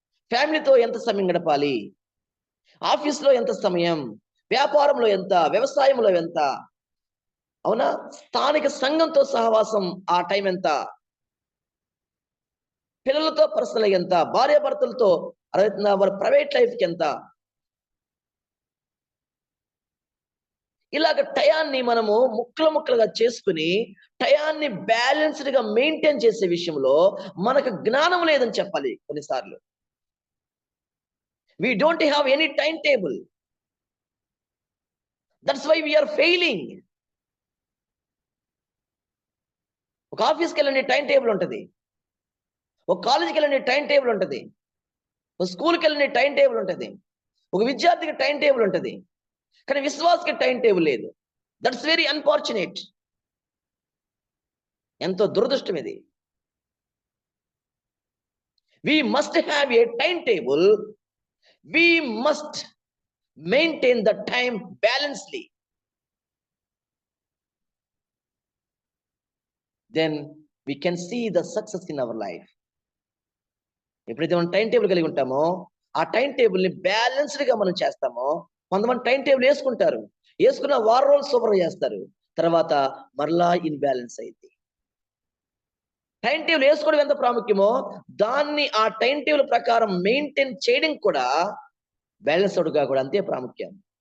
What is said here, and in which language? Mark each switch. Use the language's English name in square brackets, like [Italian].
[Telugu] ఫ్యామిలీతో ఎంత సమయం గడపాలి, ఆఫీస్లో ఎంత సమయం, వ్యాపారంలో ఎంత, వ్యవసాయంలో ఎంత, అవునా, స్థానిక సంఘంతో సహవాసం ఆ టైం ఎంత, పిల్లలతో పర్సనల్ ఎంత, భార్యాభర్తలతో వారి ప్రైవేట్ లైఫ్కి ఎంత. ఇలాగ టయాన్ని మనము ముక్కలుగా చేసుకుని టయాన్ని బ్యాలెన్స్డ్ గా మెయింటైన్ చేసే విషయంలో మనకు జ్ఞానం లేదని చెప్పాలి. [English] కొన్నిసార్లు we don't have any timetable. That's why we are failing. [Telugu] ఒక ఆఫీస్కి వెళ్ళండి, టైం టేబుల్ ఉంటుంది. ఒక కాలేజీకి వెళ్ళండి, టైం టేబుల్ ఉంటుంది. ఒక స్కూల్కి వెళ్ళండి, టైం టేబుల్ ఉంటుంది. ఒక విద్యార్థికి టైం టేబుల్ ఉంటుంది. కానీ విశ్వాసకి టైం టేబుల్ లేదు. [English] That's very unfortunate. [Telugu] ఎంతో దురదృష్టం ఇది. [English] We must have a timetable. We must maintain the time balancedly. Then we can see the success in our life. [Telugu] ఎప్పుడైతే మనం టైం టేబుల్ కలిగి ఉంటామో, ఆ టైం టేబుల్ని బ్యాలెన్స్డ్గా మనం చేస్తామో. కొంతమంది టైం టేబుల్ వేసుకుంటారు, వేసుకున్న వారం రోజులు సూపర్ చేస్తారు, తర్వాత మరలా ఇన్బ్యాలెన్స్ అయింది. టైం టేబుల్ వేసుకోవడం ఎంత ప్రాముఖ్యమో దాన్ని ఆ టైం టేబుల్ ప్రకారం మెయింటైన్ చేయడం కూడా, బ్యాలెన్స్ అవుట్గా కూడా అంతే ప్రాముఖ్యం.